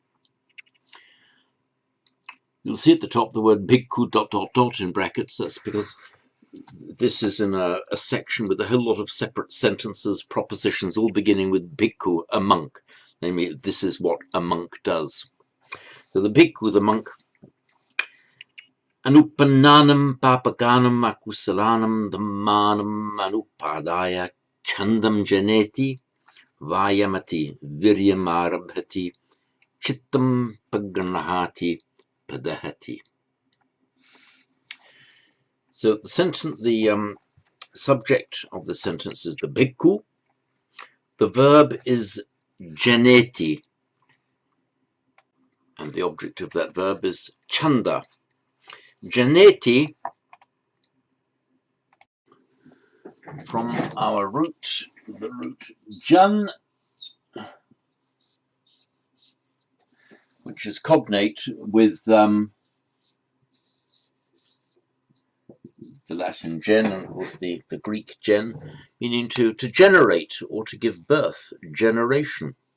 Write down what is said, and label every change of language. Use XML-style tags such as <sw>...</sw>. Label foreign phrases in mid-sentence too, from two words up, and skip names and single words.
<en>You'll see at the top the word bhikkhu ... in brackets. That's because this is in a section with a whole lot of separate sentences, propositions, all beginning with bhikkhu, a monk. Namely, this is what a monk does. So the bhikkhu, the monk,</en> <pi>anupannanam papaganam akusalanam dhammanam anupadaya chandam janeti vayamati viryam arabhati chittam paganahati padahati.</pi> <en>So the subject of the sentence is the bhikkhu. The verb is janeti, and the object of that verb is chanda. Janeti, from our root, the root jan, which is cognate with the Latin gen, and of course the Greek gen, meaning to generate or to give birth, generation.</en>